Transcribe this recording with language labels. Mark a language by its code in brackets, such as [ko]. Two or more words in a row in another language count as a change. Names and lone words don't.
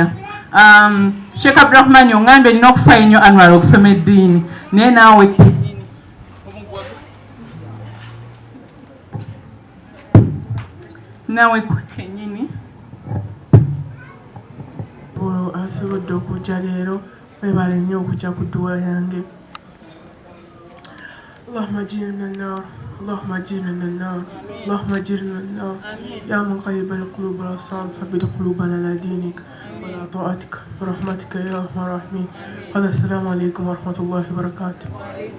[lg] Sheikh Abdurrahman oŋŋambye nina okufaayo nnyo Anwar okusoma eddiini naye naawe kennyini asobodde okujja leero webale nnyo okujja ku dduwa yange. [ar] اللهم أجرنا النار اللهم اجرنا من النار اللهم اجرنا من النار يا مقلب القلوب والابصار ثبت قلوبنا على دينك وعلى طاعتك برحمتك يا ارحم الراحمين. هذا السلام عليكم ورحمه الله وبركاته.